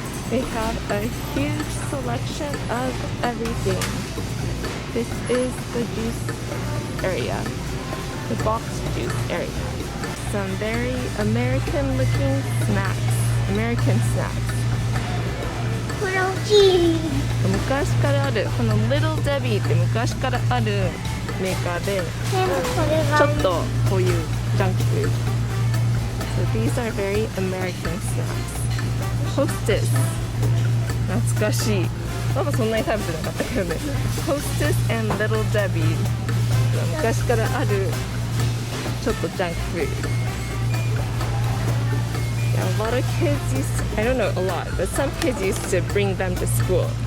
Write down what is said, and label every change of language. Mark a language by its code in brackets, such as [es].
[en] They have a huge selection of everything. This is the juice area, the boxed juice area. Some very American looking snacks, American snacks. [ja] これ大きい。昔からある、この Little Debbie って昔からあるメーカーで、でもこれがちょっとこういうジャンクフード。 [en] So these are very American snacks. [ja] Hostess 懐かしい。なんかそんなに食べてなかったけどね。 Hostess and Little Debbie 昔からあるちょっとジャンクフード。 [en] Yeah, a lot of kids used to, I don't know a lot, but some kids used to bring them to school.